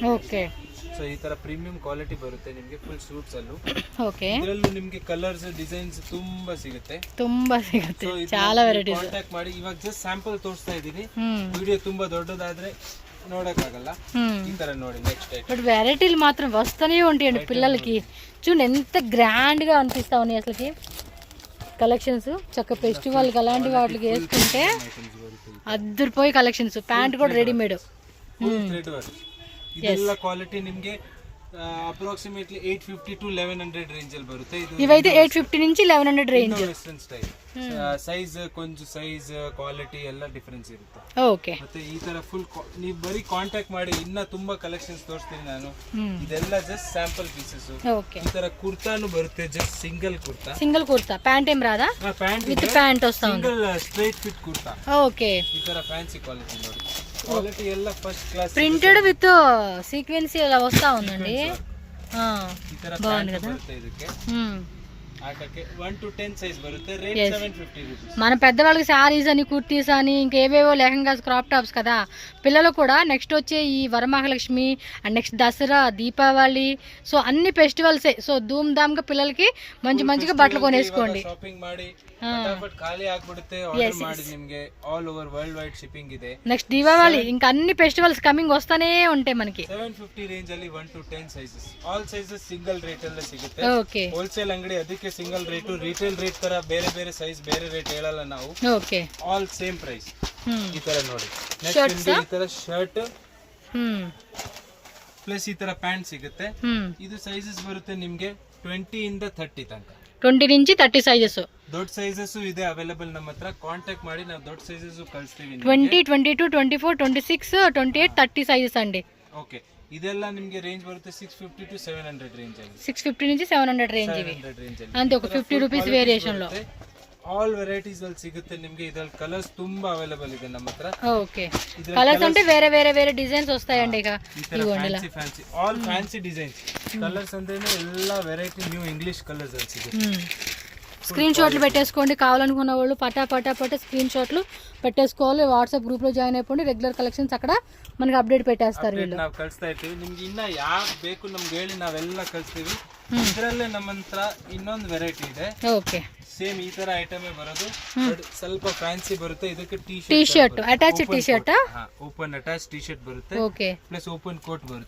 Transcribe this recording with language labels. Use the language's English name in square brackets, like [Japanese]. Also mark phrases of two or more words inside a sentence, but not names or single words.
[Kannada] ಓಕೆ, ಸೊ ಈ ತರ [English] premium quality [Kannada] ಬರುತ್ತೆ ನಿಮಗೆ [English] full suits [Kannada] ಅಲ್ಲೂ. ಓಕೆ, ಇದರಲ್ಲೂ ನಿಮಗೆ ಕಲರ್ಸ್, ಡಿಸೈನ್ಸ್ ತುಂಬಾ ಸಿಗುತ್ತೆ. [Telugu] చాలా ವೆರೈಟೀಸ್. [Kannada] ಕಾಂಟ್ಯಾಕ್ಟ್ ಮಾಡಿ. ಇವಾಗ [English] just sample [Kannada] ತೋರಿಸ್ತಾ ಇದೀನಿ, ವಿಡಿಯೋ ತುಂಬಾ ದೊಡ್ಡದಾದ್ರೆ ನೋಡಕ್ಕಾಗಲ್ಲ. ఈ ತರ ನೋಡಿ [English] next time. [Telugu] బట్ వెరైటీలు మాత్రం వస్తూనే ఉంటాయండి పిల్లలకి. చూడండి ఎంత గ్రాండ్ గా అనిపిస్తా ఉన్నాయి అసలుకి. కలెక్షన్స్ చక్క ఫెస్టివల్కి అలాంటి వాటికి వేసుకుంటే అద్దరిపోయి కలెక్షన్స్. ప్యాంట్ కూడా రెడీమేడ్. [English] thread work [Kannada] ಇದೆಲ್ಲ ಕ್ವಾಲಿಟಿ ನಿಮಗೆ ಅಪ್ರಾಕ್ಸಿಮೇಟ್ಲಿ 850 to 1100 ರೇಂಜ್ ಅಲ್ಲಿ ಬರುತ್ತೆ. ಇದು [Telugu] ఇవైతే 850 నుంచి 1100 రేంజ్. [English] western style size [Kannada] ಕೊಂಚ ಸೈಜ್ ಕ್ವಾಲಿಟಿ ಎಲ್ಲ ಡಿಫರೆನ್ಸ್ ಇರುತ್ತೆ. ಓಕೆ. ಮತ್ತೆ ಈ ತರ ಫುಲ್ ನೀವು ಬರೀ ಕಾಂಟ್ಯಾಕ್ಟ್ ಮಾಡಿ ಇನ್ನ ತುಂಬಾ ಕಲೆಕ್ಷನ್ಸ್ ತೋರಿಸ್ತೀನಿ ನಾನು. ಇದೆಲ್ಲ [English] just sample pieces. [Kannada] ಓಕೆ. ಈ ತರ ಕುರ್ತಾನು ಬರುತ್ತೆ, ಜಸ್ಟ್ ಸಿಂಗಲ್ ಕುರ್ತಾ. [Telugu] సింగిల్ కుర్తా, ప్యాంట్ ఏం రాదా? [Kannada] ಪ್ಯಾಂಟ್ [Telugu] విత్ ప్యాంట్ వస్తా ఉంది. [English] single straight fit kurta. [Telugu] ఓకే. [Kannada] ಈ ತರ [English] fancy quality [Kannada] ನೋಡಿ. ಕ್ವಾಲಿಟಿ ಎಲ್ಲ [English] first class. printed with sequence [Telugu] ఇలా వస్తా ఉందండి. [Kannada] ಈ ತರ ಪ್ಯಾಂಟ್ ಬರುತ್ತೆ ಇದಕ್ಕೆ. ಆಟಕ್ಕೆ 1 to 10 ಸೈಜ್ ಬರುತ್ತೆ. [English] rate 750 rupees. [Telugu] మన పెద్దవాళ్ళకి శారీస్ అని, కుర్తీస్ అని, ఇంకేవేవో లెహంగాస్, [English] crop tops [Telugu] కదా. పిల్లలు కూడా నెక్స్ట్ వచ్చే ఈ వరమహాలక్ష్మి [English] and next [Telugu] దసరా, దీపావళి, సో అన్ని ఫెస్టివల్సే. సో [Hindi] धूम धाम [Telugu] గా పిల్లలకి మంచిగా బట్టలు కొనేసుకోండి. [Kannada] ಶಾಪಿಂಗ್ ಮಾಡಿ ಫಟಾಫಟ್ ಖಾಲಿ ಆಗ್ಬಿಡುತ್ತೆ. ಆರ್ಡರ್ ಮಾಡಿ, ನಿಮಗೆ [English] all over world wide shipping [Kannada] ಇದೆ. [Telugu] నెక్స్ట్ దీపావళి ఇంకా అన్ని ఫెస్టివల్స్ కమింగ్ వస్తానే ఉంటాయి మనకి. [Kannada] 750 ರೇಂಜ್ ಅಲ್ಲಿ 1 to 10 ಸೈಜಸ್. [English] all sizes single rate [Kannada] ಅಲ್ಲೇ ಸಿಗುತ್ತೆ. ಓಕೆ. ಹೋಲ್ಸೇಲ್ ಅಂಗಡಿ, ಅದಕ್ಕೆ [English] single rate. retail rate [Kannada] ತರ ಬೇರೆ ಬೇರೆ ಸೈಜ್ ಬೇರೆ ರೇಟ್ ಹೇಳಲ್ಲ ನಾವು. ಓಕೆ. [English] all same price. [Kannada] ಈ ತರ ನೋಡಿ. ನೆಕ್ಸ್ಟ್ ಈ ತರ [English] shirt plus [Kannada] ಈ ತರ ಪ್ಯಾಂಟ್ ಸಿಗುತ್ತೆ. ಇದು ಸೈಜಸ್ ಬರುತ್ತೆ ನಿಮ್ಗೆ 20 ಇಂದ 30 ತನಕ. 20 నుంచి 30 ಸೈಜಸ್. ದೊಡ್ಡ ಸೈಜಸ್ ಇದೆ ಅವೈಲೇಬಲ್ ನಮ್ಮ ಹತ್ರ. ಕಾಂಟ್ಯಾಕ್ಟ್ ಮಾಡಿ, ನಾವು ದೊಡ್ಡ ಸೈಜಸ್ ಕಳಿಸ್ತೀವಿ. 20, 22, 24, 26, 28, 30 ಸೈಜಸ್ ಅಂడి. ಓಕೆ. ಇದೆಲ್ಲ ನಿಮಗೆ ರೇಂಜ್ ಬರುತ್ತೆ 650 to 700 ರೇಂಜ್ ಅಲ್ಲಿ. [Telugu] 650 నుంచి 700 ರೇಂಜ್ ಇವೆ. ಅಂತೆ ఒక 50 [English] rupees variation [Telugu] లో [English] all varieties [Kannada] ಅಲ್ಲಿ ಸಿಗುತ್ತೆ ನಿಮಗೆ. ಇದರಲ್ಲಿ ಕಲರ್ಸ್ ತುಂಬಾ ಅವೈಲೇಬಲ್ ಇದೆ ನಮ್ಮ ಹತ್ರ. ಓಕೆ. [Telugu] కలర్స్ అంటే వేరే డిజైన్స్ వస్తాయండి. ఇక ఇగోండి [English] fancy all fancy designs. [Kannada] కలర్స్ ಅಂದ್ರೇನೆ ಎಲ್ಲ [English] variety new English colours [Kannada] ಅಲ್ಲಿ ಸಿಗುತ್ತೆ. [Telugu] స్క్రీన్ షాట్లు పెట్టేసుకోండి. కావాలనుకున్న వాళ్ళు పటా స్క్రీన్ షాట్లు పెట్టేసుకోవాలి. వాట్సాప్ గ్రూప్ లో జాయిన్ అయిపోండి. [English] regular collections [Telugu] అక్కడ మనకి ಅಪ್ಡೇಟ್ పెట్టేస్తారు వీళ్ళు. [Kannada] ನಾವು ಕಳಿಸ್ತಾ ಇರ್ತೀವಿ. ನಿಮ್ಗೆ ಇನ್ನ ಯಾವ್ ಬೇಕು ನಮ್ಗೆ ಹೇಳಿ, ನಾವೆಲ್ಲ ಕಳಿಸ್ತೀವಿ. ಇದರಲ್ಲೇ ನಮ್ಮ ಹತ್ರ ಇನ್ನೊಂದು ವೆರೈಟಿ ಇದೆ. ಓಕೆ. ಸೇಮ್ ಈ ತರ ಐಟಮ್ ಬರೋದು, ಸ್ವಲ್ಪ ಫ್ಯಾನ್ಸಿ ಬರುತ್ತೆ. ಇದಕ್ಕೆ [English] T shirt attach T shirt, open attach T shirt [Kannada] ಬರುತ್ತೆ. ಓಕೆ. [English] plus open coat [Kannada] ಬರುತ್ತೆ.